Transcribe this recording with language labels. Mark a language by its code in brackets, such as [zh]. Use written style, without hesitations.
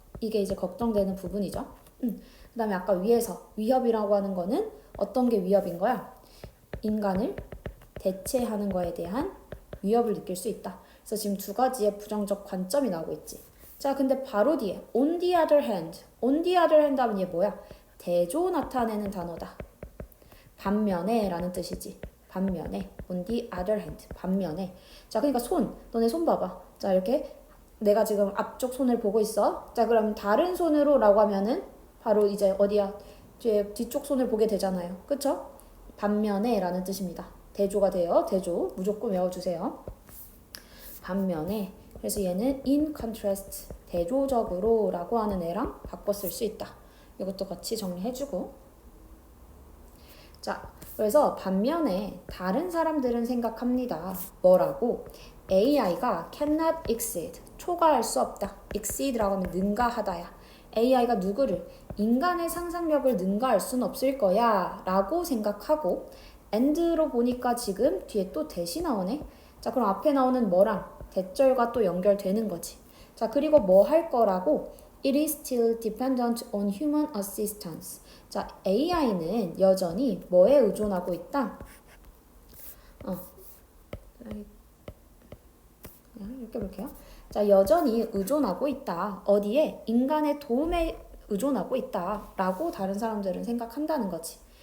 [ko] 이게 이제 걱정되는 부분이죠. 그 다음에 아까 위에서 위협이라고 하는 거는 어떤 게 위협인 거야? 인간을 대체하는 거에 대한 위협을 느낄 수 있다. 그래서 지금 두 가지의 부정적 관점이 나오고 있지. 자, 근데 바로 뒤에 on the other hand 하면 얘 뭐야? 대조 나타내는 단어다. 반면에 라는 뜻이지. 반면에 on the other hand, 반면에. 자, 그러니까 너네 손 봐봐. 자, 이렇게 내가 지금 앞쪽 손을 보고 있어. 자, 그럼 다른 손으로 라고 하면은 바로 이제 어디야? 뒤쪽 손을 보게 되잖아요. 그쵸? 반면에 라는 뜻입니다. 대조가 돼요. 대조 무조건 외워주세요. 반면에. 그래서 얘는 in contrast, 대조적으로 라고 하는 애랑 바꿔 쓸 수 있다. 이것도 같이 정리해주고. 자, 그래서 반면에 다른 사람들은 생각합니다. 뭐라고? AI가 [en] cannot exceed, [ko] 초과할 수 없다. exceed라고 하면 능가하다야. AI가 누구를? 인간의 상상력을 능가할 수는 없을 거야 라고 생각하고, and로 보니까 지금 뒤에 또 대시 나오네. 자, 그럼 앞에 나오는 뭐랑? 대절과 또 연결되는 거지. 자, 그리고 뭐 할 거라고? [en] It is still dependent on human assistance. [ko] 자, AI는 여전히 뭐에 의존하고 있다? 이렇게 볼게요. 자, 여전히 의존하고 있다. 어디에? 인간의 도움에 의존하고 있다 라고 다른 사람들은 생각한다는 거지.